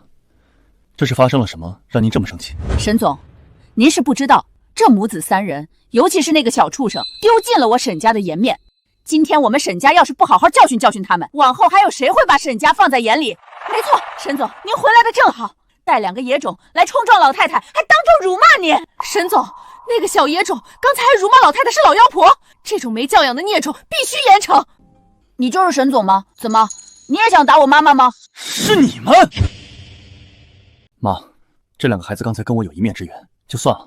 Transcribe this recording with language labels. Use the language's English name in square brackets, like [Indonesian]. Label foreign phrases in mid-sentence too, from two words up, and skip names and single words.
[Chinese] 这是发生了什么，让您这么生气？沈总，您是不知道，这母子三人，尤其是那个小畜生，丢尽了我沈家的颜面。今天我们沈家要是不好好教训教训他们，往后还有誰會把沈家放在眼裡？沒錯，沈總，您回來的正好，帶兩個野種來衝撞老太太，還當眾辱罵您。沈總，那個小野種剛才還辱罵老太太是老妖婆，這種沒教養的孽種必須嚴懲。你就是沈總嗎？怎麼，你也想打我媽媽嗎？是你們！媽，這兩個孩子剛才跟我有一面之緣，就算了。